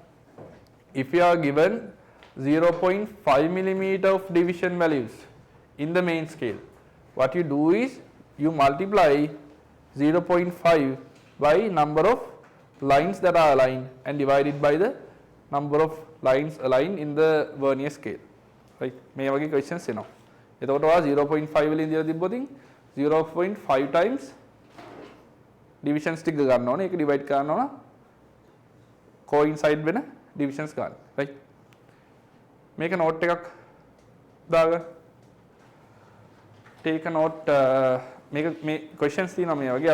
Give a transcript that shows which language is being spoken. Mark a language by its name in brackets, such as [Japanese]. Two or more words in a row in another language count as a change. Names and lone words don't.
[English] If you are given 0.5 millimeter of division values in the main scale, what you do is you multiply 0.5 by number of lines that are aligned and divided by the number of lines aligned in the vernier scale. Right? [Sinhala] මේ වගේ questions එනවා. එතකොට ඔයා 0.5 වලින් දීලා තිබ්බොතින් 0.5 [English] times divisions [Sinhala] ටික ගන්න ඕනේ. ඒක divide කරන්න ඕන coincide වෙන divisions ගන්න. right? මේක note එකක් දාගන්න. [English] take a note [Sinhala] මේ questions තියෙනවා මේ වගේ.